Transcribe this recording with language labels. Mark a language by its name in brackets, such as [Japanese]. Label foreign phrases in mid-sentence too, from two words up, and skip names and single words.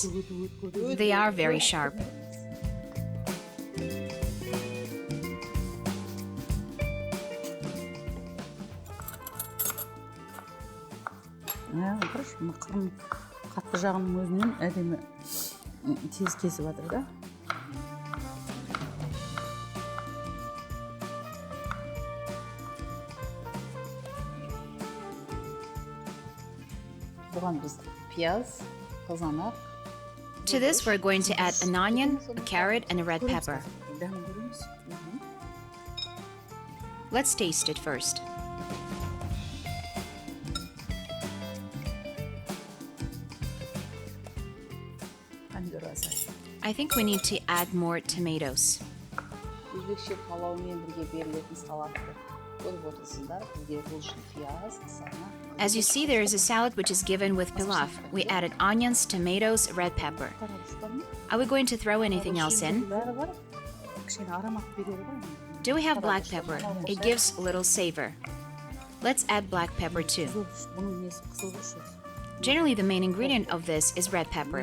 [English] They are very sharp. [Kazakh] Қатты жағының өзінен әдемі тез кесіп жатыр да. Бұған біз пияз, қызанақ. [English] To this, we're going to add an onion, a carrot, and a red pepper. Let's taste it first. I think we need to add more tomatoes. [Kazakh] Өзбекше палаумен бірге берілетін салатты көріп отырсыздар. Бізге бұл үшін пияз, қызанақ. [English] As you see, there is a salad which is given with pilaf. We added onions, tomatoes, red pepper. Are we going to throw anything else in? Do we have black pepper? It gives a little savor. Let's add black pepper too. Generally, the main ingredient of this is red pepper.